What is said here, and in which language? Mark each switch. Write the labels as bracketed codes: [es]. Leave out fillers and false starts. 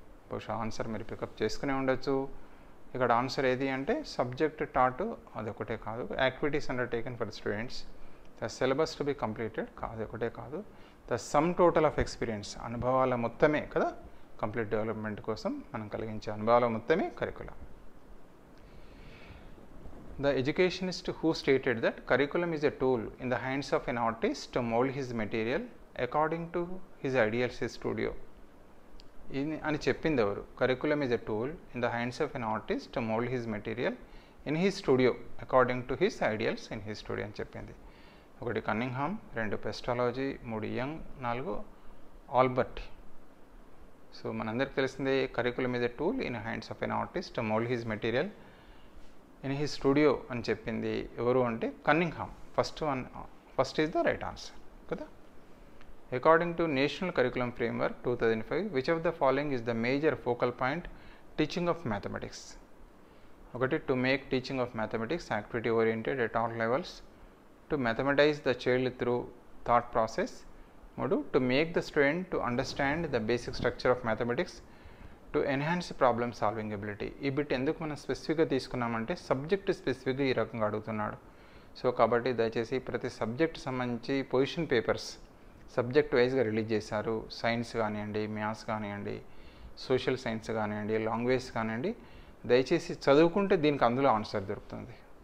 [te] బహుశా ఆన్సర్ మీరు పికప్ చేసుకునే ఉండొచ్చు. ఇక్కడ ఆన్సర్ ఏది అంటే సబ్జెక్ట్ టాట్ అది ఒకటే కాదు, [en] activities undertaken for students, the syllabus to be completed [te] కాదు ఒకటే కాదు, [en] the sum total of experience [te] అనుభవాల మొత్తమే కదా కంప్లీట్ డెవలప్మెంట్ కోసం మనం కలిగించే అనుభవాల మొత్తమే curriculum. [en] The educationist who stated that curriculum is a tool in the hands of an artist to mold his material according to his ideal studio. [te] అని చెప్పింది ఎవరు? [en] curriculum is a tool in the hands of an artist to mould his material in his studio according to his ideals in his studio [te] అని చెప్పింది. 1 Cunningham, 2 పెస్టాలజీ, 3 young, 4 Albert. So మనందరికి తెలిసిందే [en] curriculum is a tool in hands of an artist to mould his material in his studio [te] అని చెప్పింది ఎవరు అంటే Cunningham. [en] First is the right answer కదా. According to National Curriculum Framework 2005, which of the following is the major focal point teaching of mathematics? [te] ఒకటి, [en] to make teaching of mathematics activity oriented at all levels, to mathematize the child through thought process. 3, to make the student to understand the basic structure of mathematics, to enhance problem solving ability. [te] ఈ bit ఎందుకు మనం స్పెసిఫిక్గా తీసుకున్నామంటే subject స్పెసిఫిక్గా ఈ రకంగా అడుగుతున్నాడు. So కాబట్టి దయచేసి ప్రతి సబ్జెక్ట్ సంబంధించి పొజిషన్ పేపర్స్ సబ్జెక్ట్ వైజ్గా రిలీజ్ చేశారు. సైన్స్ కానివ్వండి, మ్యాథ్స్ కానివ్వండి, సోషల్ సైన్స్ కానివ్వండి, లాంగ్వేజ్ కానివ్వండి, దయచేసి చదువుకుంటే దీనికి అందులో ఆన్సర్ దొరుకుతుంది.